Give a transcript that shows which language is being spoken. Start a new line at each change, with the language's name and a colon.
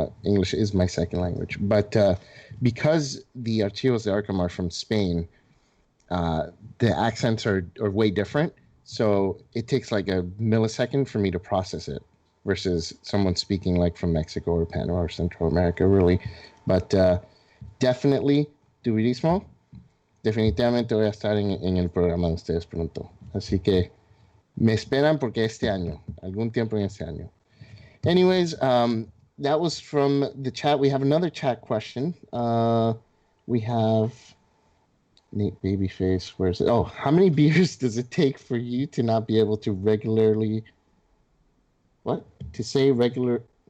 English: English is my second language. But because the Archivos de Arkham are from Spain, the accents are way different. So it takes like a millisecond for me to process it versus someone speaking like from Mexico or Panama or Central America, really. But definitely,
Spanish: Duidismo, definitivamente voy a estar en el programa de ustedes pronto. Así que me esperan porque algún tiempo en este año.
English: Anyways, that was from the chat. We have another chat question. We have Nate Babyface, where's it? Oh, how many beers does it take for you to not be able to regularly what? To say regular